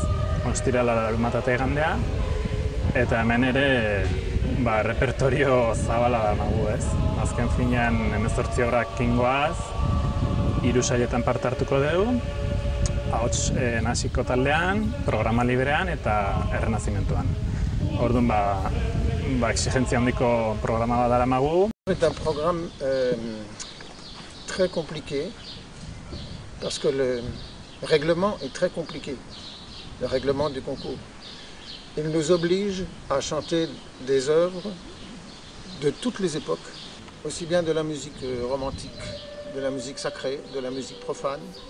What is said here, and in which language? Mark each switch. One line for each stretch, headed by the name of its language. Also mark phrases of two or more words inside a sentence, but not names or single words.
Basque: Ostirala larunbata igandea eta hemen ere repertorio zabala damagu ez. Azken finean 18 obrak kingoaz, 3 sailetan parte hartuko dugu, ahots nasiko taldean, programa librean eta errenazimentuan. Orduan exigentzia handiko programa bat daramagu.
French: C'est un programme très compliqué parce que le règlement est très compliqué, le règlement du concours. Il nous oblige à chanter des œuvres de toutes les époques, aussi bien de la musique romantique, de la musique sacrée, de la musique profane.